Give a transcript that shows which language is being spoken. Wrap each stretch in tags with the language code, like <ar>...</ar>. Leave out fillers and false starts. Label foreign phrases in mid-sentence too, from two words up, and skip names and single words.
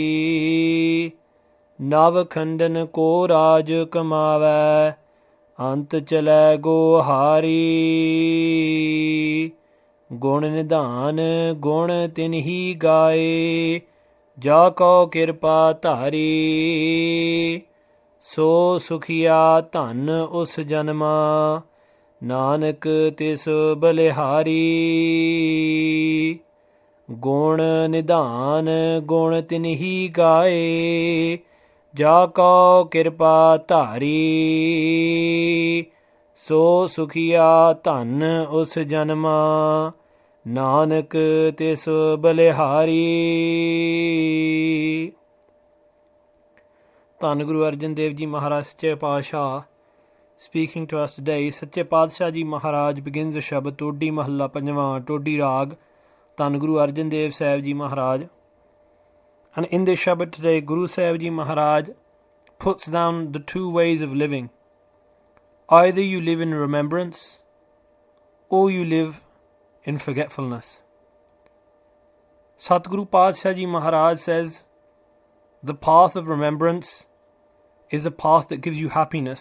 <hi>नव खंडन को राज कमावै अंत चलै गो हारी गुण निधान गुण तिन्ही गाए जा कौ कृपा धारी सो सुखिया धन उस जन्मा नानक तिस बलिहारी गुण निधान गुण तिन्ही गाए जा कौ कृपा धारी सो सुखिया धन उस जन्मा नानक तिस बलिहारी।</hi> <pa>ਧੰਨ ਗੁਰੂ ਅਰਜਨ ਦੇਵ ਜੀ ਮਹਾਰਾਜ ਸੱਚੇ ਪਾਤਸ਼ਾਹ</pa> <en>speaking to us today.</en> <pa>ਸੱਚੇ ਪਾਤਸ਼ਾਹ ਜੀ ਮਹਾਰਾਜ</pa> <en>begins the</en> <pa>ਸ਼ਬਦ ਟੋਡੀ ਮਹੱਲਾ ਪੰਜਵਾਂ ਟੋਡੀ ਰਾਗ ਧੰਨ ਗੁਰੂ ਅਰਜਨ ਦੇਵ ਸਾਹਿਬ ਜੀ ਮਹਾਰਾਜ.</pa> <en>And in this Shabad today, Guru Sahib Ji Maharaj puts down the two ways of living. Either you live in remembrance or you live in forgetfulness. Satguru Padshah Ji Maharaj says, the path of remembrance is a path that gives you happiness.</en>